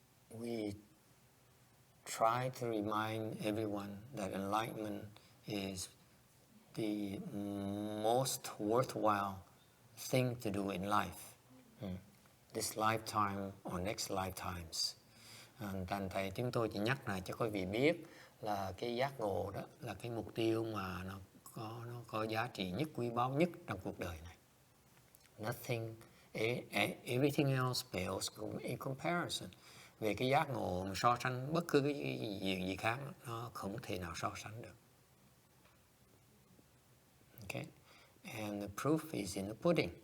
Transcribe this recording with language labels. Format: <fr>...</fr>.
<en>We try to remind everyone that enlightenment is the most worthwhile thing to do in life. This lifetime or next lifetimes.</en> <vi>Thành thầy chúng tôi chỉ nhắc lại cho quý vị biết là cái giác ngộ đó là cái mục tiêu mà nó có giá trị nhất, quý báu nhất trong cuộc đời này.</vi> <en>Nothing, everything else pales in comparison.</en> <vi>Về cái giác ngộ mà so sánh bất cứ cái gì khác nó không thể nào so sánh được.</vi> <en>Okay? And the proof is in the pudding.</en>